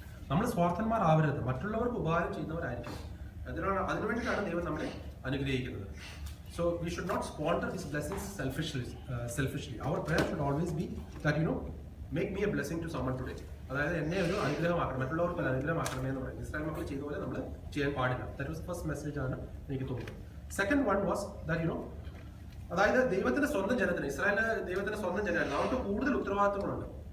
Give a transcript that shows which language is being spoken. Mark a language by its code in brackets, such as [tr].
[ml] നമ്മൾ സ്വാർത്ഥന്മാരാവരുത്, മറ്റുള്ളവർക്ക് ഉപകാരം ചെയ്യുന്നവരായിരിക്കും. അതിനുവേണ്ടിയിട്ടാണ് ദൈവം നമ്മളെ അനുഗ്രഹിക്കുന്നത്. [en] So we should not squander these blessings selfishly. Our prayer should always be that make me a blessing to someone today. [ml] അതായത് എന്നെ ഒരു അനുഗ്രഹമാക്കണം, മറ്റുള്ളവർക്ക് ഒരു അനുഗ്രഹമാക്കണമേ എന്ന് പറയും. ഇസ്രായേൽ മക്കൾ ചെയ്ത പോലെ നമ്മൾ ചെയ്യാൻ പാടില്ല. [en] that was first message [ml] ആണ് എനിക്ക് തോന്നുന്നത്. [en] second one was that [ml] അതായത് ദൈവത്തിന്റെ സ്വന്തം ജനത്തിന്, ഇസ്രായേൽ ദൈവത്തിന്റെ സ്വന്തം ജനമാണ്, അവർക്ക് കൂടുതൽ ഉത്തരവാദിത്തങ്ങളുണ്ട്.